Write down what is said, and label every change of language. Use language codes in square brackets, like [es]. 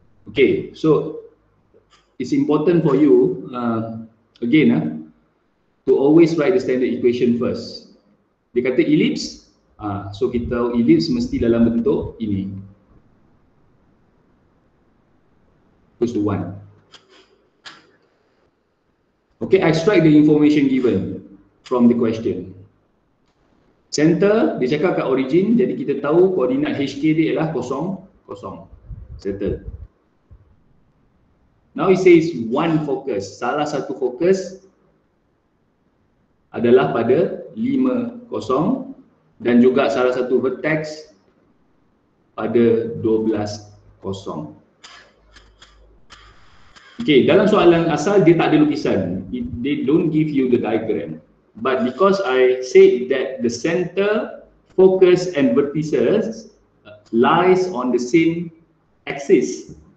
[en] Okay, so it's important for you again to always write the standard equation first. [ms] Dia kata ellipse, so kita tahu ellipse mesti dalam bentuk ini. [en] Equals to 1. Okay, extract the information given from the question. [ms] Center, dia cakap kat origin, jadi kita tahu koordinat HK dia ialah 0, 0. [en] Settle. Now it says one focus. [ms] Salah satu fokus adalah pada 5, 0 dan juga salah satu vertex pada 12, 0. Okay, dalam soalan asal dia tak ada lukisan. [en] They don't give you the diagram. But because I said that the center, focus and vertices lies on the same axis.